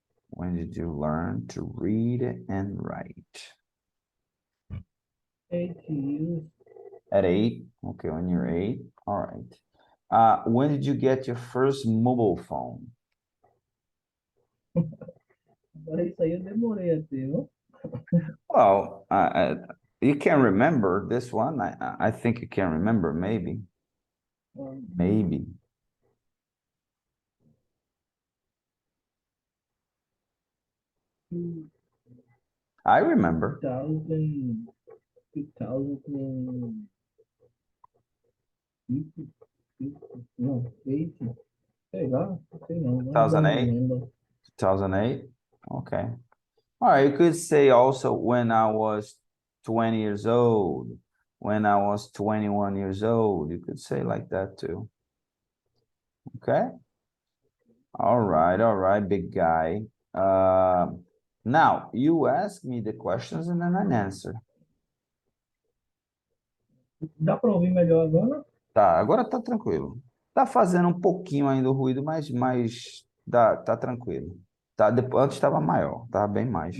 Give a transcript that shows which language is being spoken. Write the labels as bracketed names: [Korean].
[English] When did you learn to read and write? 8 years. At 8? Okay, when you're 8. All right. When did you get your first mobile phone? [Portuguese] Agora isso aí eu demorei a ter, viu? [English] Well, you can remember this one. I think you can remember, maybe. Maybe. I remember. [Portuguese] 2000, 2000 não, 8, sei não, I don't [English] 2008? remember. 2008? Okay. All right, you could say also when I was 20 years old, when I was 21 years old. You could say like that too. Okay? All right, big guy. Uh, Now, you ask me the questions and then I answer. [Portuguese] Dá para ouvir melhor agora? Tá, agora tá tranquilo. Tá fazendo um pouquinho ainda o ruído, mas tá tranquilo. Tá, depois, antes estava maior, tava bem mais.